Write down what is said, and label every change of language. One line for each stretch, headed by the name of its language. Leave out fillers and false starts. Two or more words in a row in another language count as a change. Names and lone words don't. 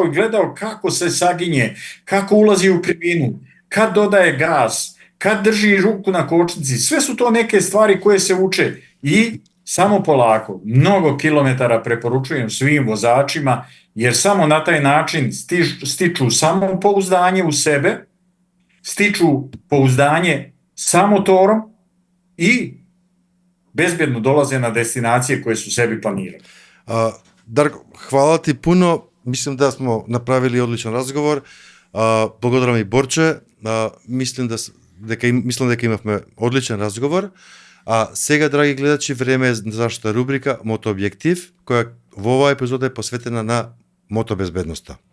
Serbian: i gledao kako se saginje, kako ulazi u krivinu, kad dodaje gas, kad drži ruku na kočnici, sve su to neke stvari koje se uče i samo polako, mnogo kilometara preporučujem svim vozačima, jer samo na taj način stiču samopouzdanje u sebe, stiču pouzdanje sa motorom i bezbjedno dolaze na destinacije koje su sebi planirali. Дарко, хвала ти пуно. Мислам да смо направили одличен разговор.
Macedonian: Благодарам и Борче. Мислам дека имавме одличен разговор. Сега, драги гледачи, време е за нашата рубрика Мотообјектив, која во оваа епизода е посветена на мотобезбедноста.